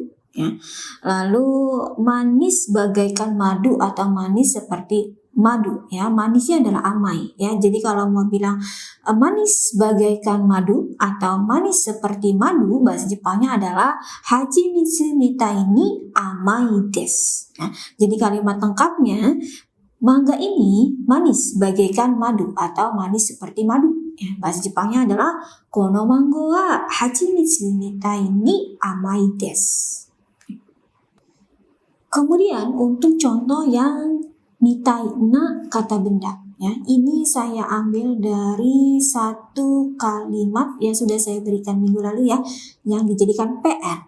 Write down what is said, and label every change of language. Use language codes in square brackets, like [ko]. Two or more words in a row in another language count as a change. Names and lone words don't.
[id] Ya. Lalu manis bagaikan madu atau manis seperti madu, ya, manisnya adalah amai, ya. Jadi kalau mau bilang manis bagaikan madu atau manis seperti madu, bahasa Jepangnya adalah [ja] 蜂蜜みたいに甘いです. [id] Nah, jadi kalimat lengkapnya, mangga ini manis bagaikan madu atau manis seperti madu. Ya, bahasa Jepangnya adalah [ja] このマンゴーは蜂蜜みたいに甘いです. [id] Kemudian untuk contoh yang [ja] みたいな [id] kata benda, ya, ini saya ambil dari satu kalimat yang sudah saya berikan minggu lalu ya, yang dijadikan PR.